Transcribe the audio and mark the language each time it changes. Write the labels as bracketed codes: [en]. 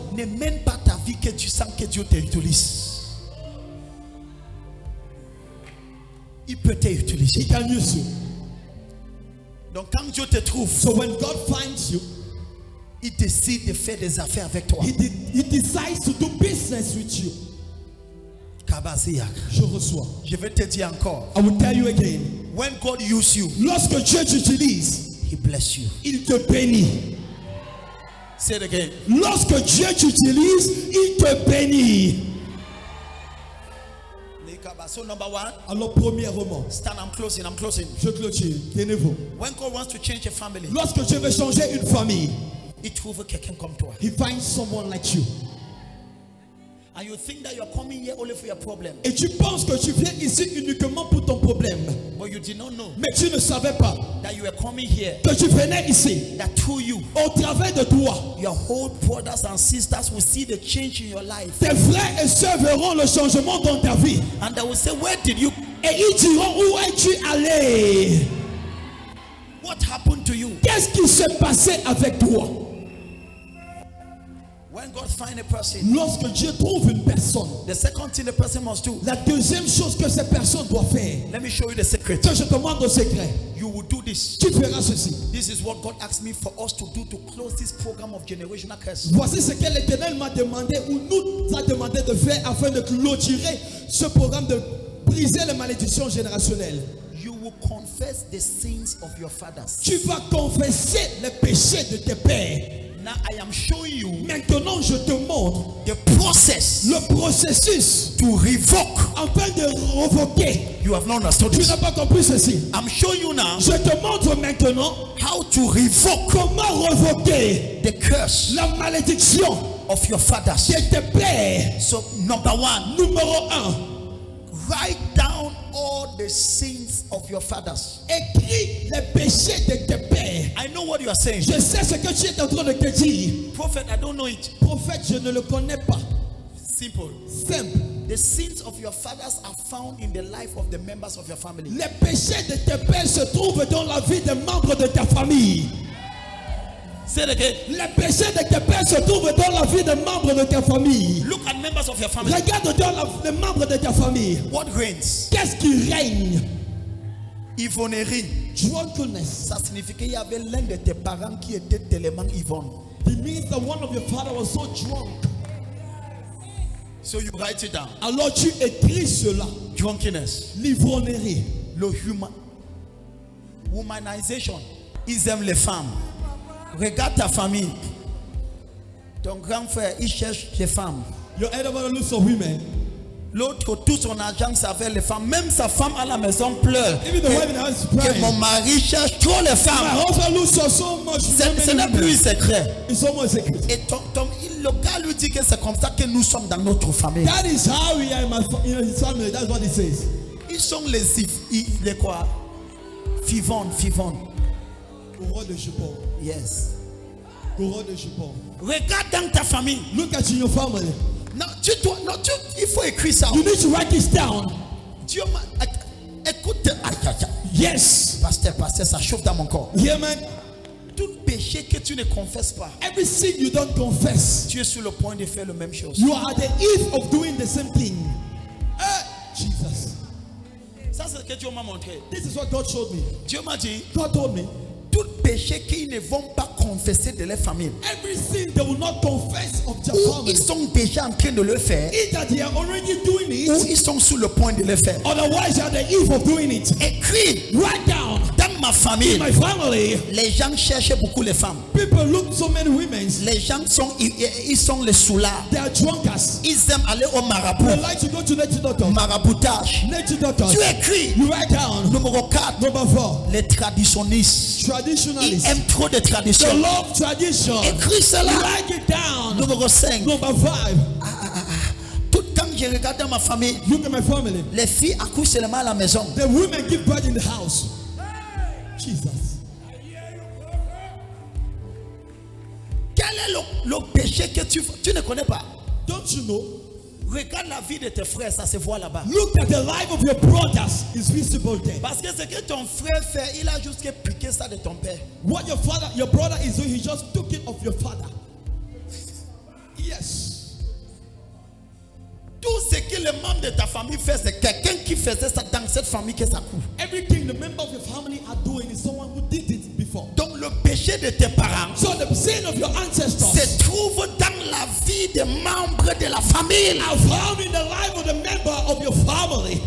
[fr] ne mène pas ta vie que tu sens que Dieu t'utilise. Il peut [en] He [fr] t'utiliser. [en] can use you. [fr] Donc quand Dieu te trouve, [en] So when God finds you, [fr] il décide de faire des affaires avec toi. [en] He decides to do business with you. Kabaziak. [fr] Je reçois. Je vais te dire encore. [en] I will tell you again. When God uses you, [fr] Lorsque Dieu t'utilise, [en] He bless you. [fr] il te bénit. [en] Say it again. [fr] Lorsque Dieu t'utilise, il te bénit. [en] So number one, [fr] Alors, premièrement, [en] stand, I'm closing. [fr] je clôture. Tenez-vous. [en] When God wants to change a family, [fr] Lorsque Dieu veut changer une famille, il trouve quelqu'un comme toi. [en] He finds someone like you. And you think that you're coming here only for your problem. [fr] Et tu penses que tu viens ici uniquement pour ton problème. [en] But you did not know [fr] Mais tu ne savais pas [en] that you were coming here, [fr] que tu venais ici. [en] that through you, [fr] Au travers de toi, [en] your whole brothers and sisters will see the change in your life. [fr] tes frères et sœurs verront le changement dans ta vie. [en] And they will say, where did you, [fr] Et ils diront, où es-tu allé? [en] what happened to you? [fr] Qu'est-ce qui s'est passé avec toi? [en] When God finds a person, [fr] Lorsque Dieu trouve une personne, [en] the second thing the person must do, [fr] la deuxième chose que cette personne doit faire, [en] let me show you the secret. [fr] que je te demande au secret, [en] You will do this. [fr] tu feras ceci. [en] This is what God asked me for us to do to close this program of generational curse. [fr] Voici ce que l'Éternel m'a demandé ou nous a demandé de faire afin de clôturer ce programme, de briser les malédictions générationnelles. [en] You will confess the sins of your fathers. [fr] Tu vas confesser les péchés de tes pères. [en] Now I am showing you [fr] Maintenant, je te montre [en] the process [fr] le processus [en] to revoke. [fr] afin de révoquer. [en] You have not understood [fr] Tu [en] this. [fr] n'as pas compris ceci. [en] I'm showing you now [fr] Je te montre maintenant [en] how to revoke [fr] comment révoquer [en] the curse [fr] la malédiction [en] of your fathers. [fr] de tes pères. [en] So number one, [fr] Numéro 1, [en] write down all the sins of your fathers. [fr] écris les péchés de tes pères. [en] I know what you are saying. [fr] Je sais ce que tu es en train de te dire. [en] Prophet, I don't know it. [fr] Prophète, je ne le connais pas. [en] Simple. [fr] Simple. [en] The sins of your fathers are found in the life of the members of your family. [fr] Les péchés de tes pères se trouvent dans la vie des membres de ta famille. [en] Say it again. [fr] Les péchés de tes pères se trouvent dans la vie des membres de ta famille. [en] Look at members of your family. [fr] Regarde dans les membres de ta famille. [en] What reigns? [fr] Qu'est-ce qui règne? Ivonnerie. [en] Drunkenness. [fr] Ça signifie qu'il y avait l'un de tes parents qui était tellement ivonne. [en] It means that one of your father was so drunk. So you write it down. [fr] Alors tu écris cela. [en] Drunkenness. [fr] L'ivrognerie. Le womanization. Ils aiment les femmes. Regarde ta famille. Ton grand frère, il cherche les femmes. [en] Your elder brother looks for women. [fr] L'autre, tout son argent, ça fait les femmes. Même sa femme à la maison pleure. [en] Even the wife in the house is [fr] Que [en] crying. [fr] mon mari cherche trop les [en] My [fr] femmes. [en] husband looks for so much. [fr] Ce n'est plus secret. [en] It's almost secret. [fr] Et le gars lui dit que c'est comme ça que nous sommes dans notre famille. [en] That is how we are in his family. That's what he says. [fr] Ils sont les quoi? Fivonne. Couronne de jupon. [en] Yes. [fr] Couronne de jupon. Regarde dans ta famille. [en] Look at your family. [fr] Non, il faut écrire ça. [en] You need to write this down. [fr] Dieu m'a. Écoute. [en] Yes. [fr] Pasteur, ça chauffe dans mon corps. [en] Yeah, man. [fr] Tout péché que tu ne confesses pas, [en] Every sin you don't confess, [fr] tu es sur le point de faire la même chose. [en] you are at the eve of doing the same thing. Jesus. [fr] Ça, c'est ce que Dieu m'a montré. [en] This is what God showed me. [fr] Dieu m'a dit, [en] God told me, [fr] tout péché qu'ils ne vont pas confesser de leur famille, [en] every sin they will not confess of their [fr] ou [en] family, [fr] ils sont déjà en train de le faire, [en] either they are already doing [fr] ou [en] it, [fr] ils sont sur le point de le faire. [en] otherwise they are at the eve of doing it. [fr] Écris, [en] Write down. [fr] dans ma famille, [en] In my family, [fr] les gens cherchent beaucoup les femmes. [en] people look so many women. [fr] Les gens ils sont les soulards. [en] They are drunkards. [fr] Ils aiment aller au marabout. [en] They like to go to nature doctor. [fr] Maraboutage. [en] Nature doctor. [fr] Tu écris. [en] You write down. [fr] Numéro 4. [en] Number 4. [fr] Les traditionnistes. Ils [en] Traditionalists. [fr] aiment trop de [en] They [fr] traditions. [en] love tradition. [fr] Écris cela. [en] Write it down. [fr] Numéro 5. [en] Number 5. [fr] Tout quand je regarde dans ma famille, [en] Look at my family. [fr] les filles accouchent seulement à la maison. [en] The women give birth in the house. Jesus. [fr] Quel est le péché que tu ne connais pas? [en] Don't you know? [fr] Regarde la vie de tes frères, ça se voit là-bas. [en] Look at the life of your brothers. It's visible there. [fr] Parce que ce que ton frère fait, il a juste piqué ça de ton père. [en] What your brother is doing, he just took it of your father. Yes. [fr] Tout ce que les membres de ta famille font, c'est quelqu'un qui faisait ça dans cette famille que ça coule. [en] Everything the member of your family are doing is someone who did it before. [fr] Donc le péché de tes parents [en] So the sin of your ancestors [fr] se trouve dans la vie des membres de la famille. [en] are found in the life of the member of your family.